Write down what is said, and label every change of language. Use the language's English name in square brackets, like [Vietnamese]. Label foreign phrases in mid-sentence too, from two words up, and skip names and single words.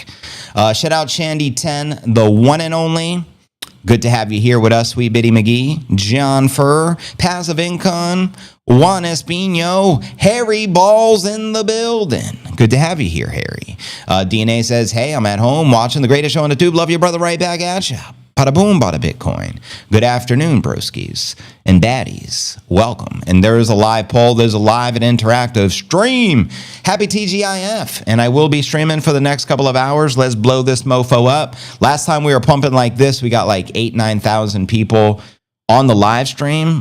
[English] Shout out Chandandy 10, the one and only. Good to have you here with us, Sweet Bitty McGee, John Furr, Passive Income, Juan Espino, Harry Balls in the building. Good to have you here, Harry. DNA says, hey, I'm at home watching the greatest show on the tube. Love you, brother, right back at ya. Bada boom, bada Bitcoin. Good afternoon, broskies and baddies. Welcome. And there is a live poll. There's a live and interactive stream. Happy TGIF. And I will be streaming for the next couple of hours. Let's blow this mofo up. Last time we were pumping like this, we got like 9,000 people on the live stream.